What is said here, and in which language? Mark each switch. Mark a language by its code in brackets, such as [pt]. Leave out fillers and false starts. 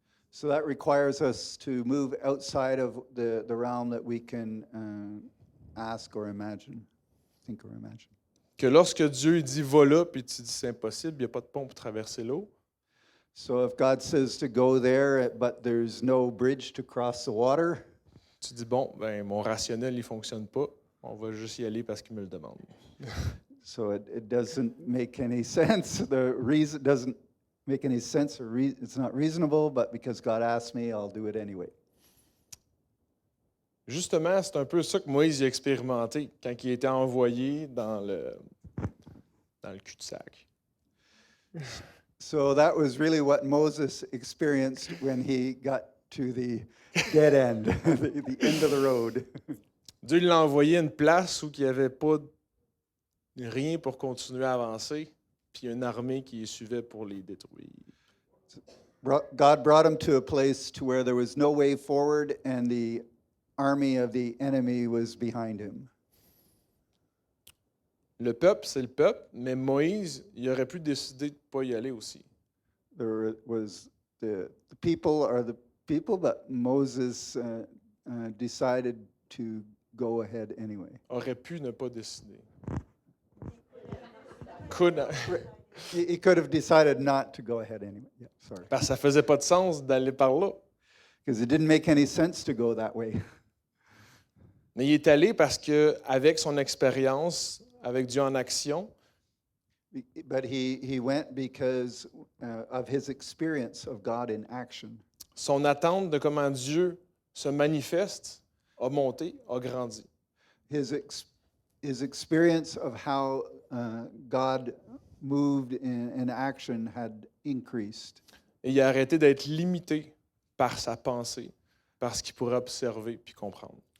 [en] So that requires us to move outside of the realm that we can ask or imagine, think or imagine. [fr] Que lorsque Dieu dit va là, puis tu dis c'est impossible, il n'y a pas de pont pour traverser l'eau. [en] So if God says to go there, but there's no bridge to cross the water, [fr] Tu dis bon, ben mon rationnel il fonctionne pas, on va juste y aller parce qu'il me le demande. [en] so it doesn't make any sense. The reason doesn't make any sense, or it's not reasonable, but because God asked me, I'll do it anyway. [fr] Justement, c'est un peu ça que Moïse a expérimenté quand il était envoyé dans le cul-de-sac. [en] So that was really what Moses experienced when he got to the dead end, the end of the road. [fr] Dieu l'a envoyé à une place où il n'y avait pas rien pour continuer à avancer, puis une armée qui les suivait pour les détruire. [en] God brought him to a place to where there was no way forward and the army of the enemy was behind him. [fr] Le peuple, c'est le peuple, mais Moïse, il aurait pu décider de ne pas y aller aussi. [en] There was the people are the people, but Moses decided to go ahead anyway. [fr] Aurait pu ne pas décider. [en] Could not. He could have decided not to go ahead anyway. Yeah, sorry. [fr] Parce que ça faisait pas de sens d'aller par là. [en] Because it didn't make any sense to go that way. [fr] Mais il est allé parce que avec son expérience, avec Dieu en action, [en] But he went because of his experience of God in action. [fr] son attente de comment Dieu se manifeste a monté, a grandi. [en] His experience of how God moved in action had increased. [fr] Et il a arrêté d'être limité par sa pensée, par ce qu'il pourrait observer puis comprendre.